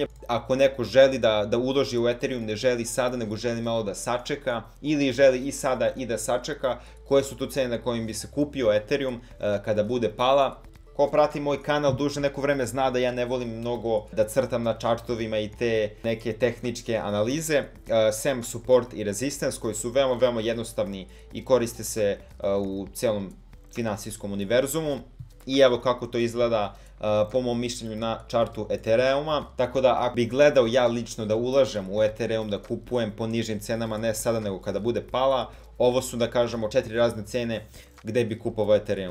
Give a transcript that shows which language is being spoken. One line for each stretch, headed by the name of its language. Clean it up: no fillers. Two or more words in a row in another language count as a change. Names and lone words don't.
Serbian: Ako neko želi da uloži u Ethereum, ne želi sada, nego želi malo da sačeka, ili želi i sada i da sačeka, koje su tu cene na kojim bi se kupio Ethereum kada bude pala. Ko prati moj kanal duže neko vreme zna da ja ne volim mnogo da crtam na chartovima i te neke tehničke analize, sem support i resistance koji su veoma jednostavni i koriste se u celom finansijskom univerzumu. I evo kako to izgleda po mom mišljenju na chartu Ethereuma. Tako da ako bi gledao ja lično da ulažem u Ethereum, da kupujem po nižim cenama, ne sada nego kada bude pala, ovo su da kažemo 4 razne cene gde bi kupovao Ethereum.